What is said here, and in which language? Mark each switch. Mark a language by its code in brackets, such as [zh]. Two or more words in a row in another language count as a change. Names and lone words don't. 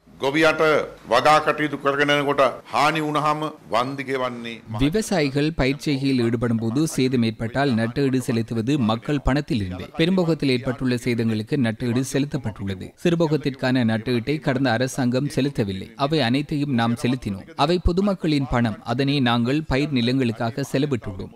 [si] ගොවියට වගා කටයුතු කරගෙන යනකොට හානි වුණාම වන්දි ගෙවන්නේ [ta] விவசாயிகள் பயிர்ச்செய்கையில் ஈடுபடும் போது சேதம் ஏற்பட்டால் நட்டஈடு செலுத்துவது மக்கள் பணத்தில் இருந்து பெரும்போகத்தில் ஏற்பட்டுள்ள சேதங்களுக்கு நட்டஈடு செலுத்தப்பட்டுள்ளது. சிறுபோகத்திற்கான நட்டஈட்டை கடந்த அரசாங்கம் செலுத்தவில்லை. அவை அனைத்தையும் நாம் செலுத்தினோம். அவை பொதுமக்களின் பணம். அதனை நாங்கள் பயிர் நிலங்களுக்காக செலவிட்டுள்ளோம்.